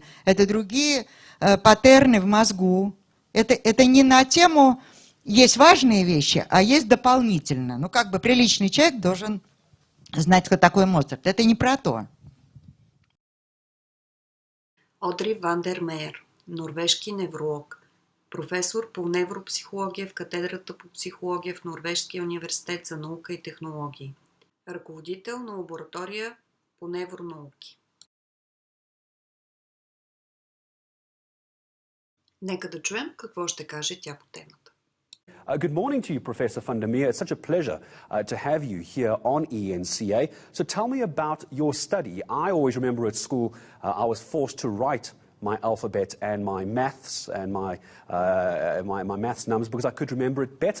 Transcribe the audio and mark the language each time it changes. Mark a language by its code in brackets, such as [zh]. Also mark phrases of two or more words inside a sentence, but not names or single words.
[ru] Это другие паттерны в мозгу. Это не на тему «есть важные вещи», а есть дополнительно. Ну, как бы приличный человек должен знать, кто такой Моцарт. Это не про то. [bg] Одри Ван дер Мейер, норвежки невролог, професор по невропсихология в катедрата по психология в Норвежкия университет за наука и технологии, ръководител на лаборатория по невронауки. Нека да чуем какво ще каже тя по темата. [en] Good morning to you, Professor van der Meer. It's such a pleasure to have you here on ENCA. So tell me about your study. I always remember at school I was forced to write my alphabet and my maths and my maths numbers because I could remember it better.